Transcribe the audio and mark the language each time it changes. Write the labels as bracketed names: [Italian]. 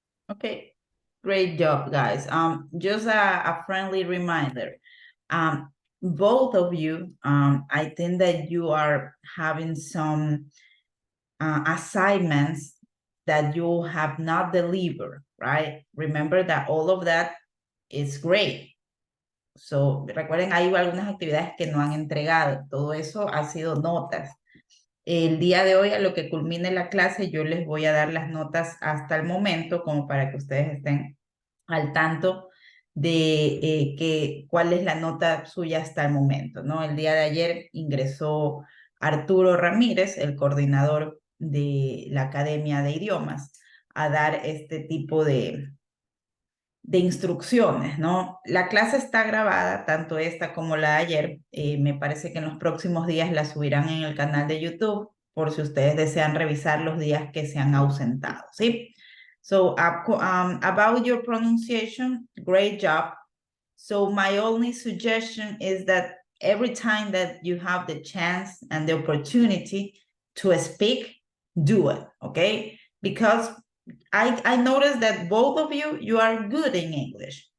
[English] Okay, great job, guys. Just a friendly reminder. Both of you, I think that you are having some assignments that you have not delivered, right? Remember that all of that is great. [Spanish] So, recuerden, hay algunas actividades que no han entregado. Todo eso ha sido notas. El día de hoy, a lo que culmine la clase, yo les voy a dar las notas hasta el momento, como para que ustedes estén al tanto de cuál es la nota suya hasta el momento, ¿no? El día de ayer ingresó Arturo Ramírez, el coordinador de la Academia de Idiomas, a dar este tipo de de instrucciones, ¿no? La clase está grabada, tanto esta como la de ayer. Me parece que en los próximos días la subirán en el canal de YouTube, por si ustedes desean revisar los días que se han ausentado, ¿sí? [English] So, about your pronunciation, great job. So my only suggestion is that every time that you have the chance and the opportunity to speak, do it, okay? Because I noticed that both of you are good in English.